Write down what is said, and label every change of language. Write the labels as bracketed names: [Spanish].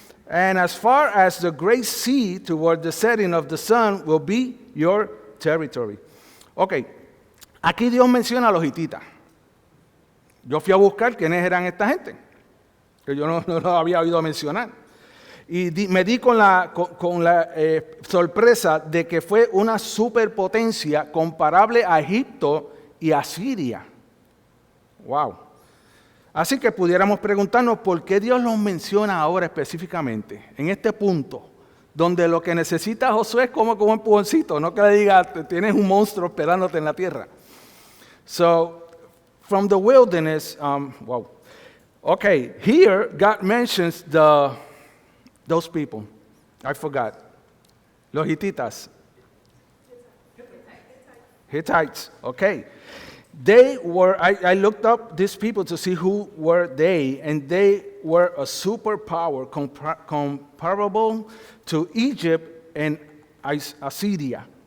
[English] And as far as the great sea toward the setting of the sun will be your territory. [Spanish] Ok, aquí Dios menciona a los hititas. Yo fui a buscar quiénes eran esta gente, que yo no los había oído mencionar. Y me di con la sorpresa de que fue una superpotencia comparable a Egipto y a Siria. Wow. Así que pudiéramos preguntarnos por qué Dios los menciona ahora específicamente, en este punto, donde lo que necesita Josué es como un empujoncito, no que le diga, tienes un monstruo esperándote en la tierra. [English] So, from the wilderness, wow. Okay, here God mentions those people. I forgot. Los hititas. Hittites, okay. They were, I looked up these people to see who were they, and they were a superpower comparable to Egypt and Assyria.